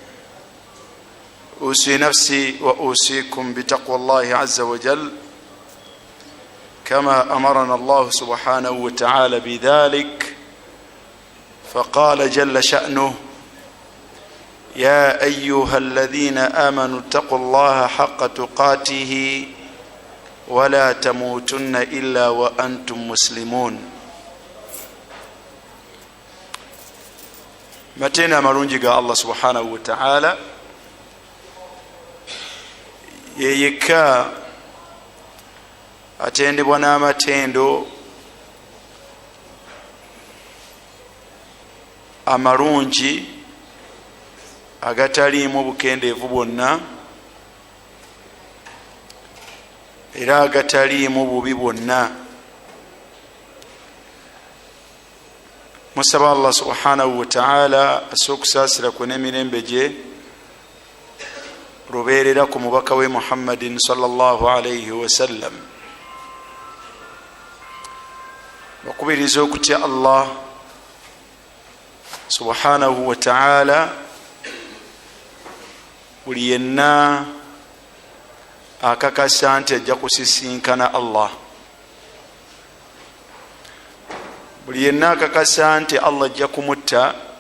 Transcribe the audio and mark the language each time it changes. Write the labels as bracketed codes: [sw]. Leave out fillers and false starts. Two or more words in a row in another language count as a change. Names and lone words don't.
[ar] أوصي نفسي وأوصيكم بتقوى الله عز وجل كما أمرنا الله سبحانه وتعالى بذلك، فقال جل شأنه: يا أيها الذين آمنوا اتقوا الله حق تقاته ولا تموتن إلا وأنتم مسلمون. [lg] matena amalungi ga [ar] الله سبحانه وتعالى [lg] yeyeka atendebwa n'amatendo amalungi agataliimu bukendeevu bwonna era agataliimu bubi bwonna. Musaba [ar] الله سبحانه وتعالى [lg] asokusaasira ku n'emirembe gye lubeerera ku mubaka we Muhammadin [ar] صلى الله عليه وسلم. [lg] Bakubiriza okutya [ar] الله سبحانه وتعالى [lg] buli yenna akakasa nti ajja kusisinkana Allah, buli yenna akakasa nti Allah ajja kumutta